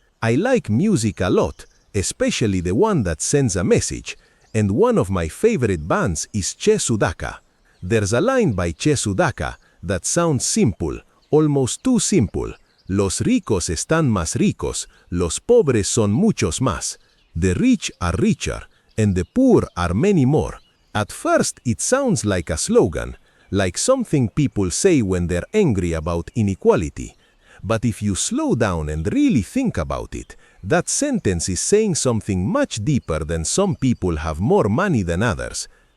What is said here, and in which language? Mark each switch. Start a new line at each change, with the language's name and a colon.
English: I like music a lot, especially the one that sends a message, and one of my favorite bands is Che Sudaka. There's a line by Che Sudaka that sounds simple, almost too simple.
Spanish: Los ricos están más ricos, los pobres son muchos más.
English: The rich are richer, and the poor are many more. At first it sounds like a slogan, like something people say when they're angry about inequality. But if you slow down and really think about it, that sentence is saying something much deeper than some people have more money than others.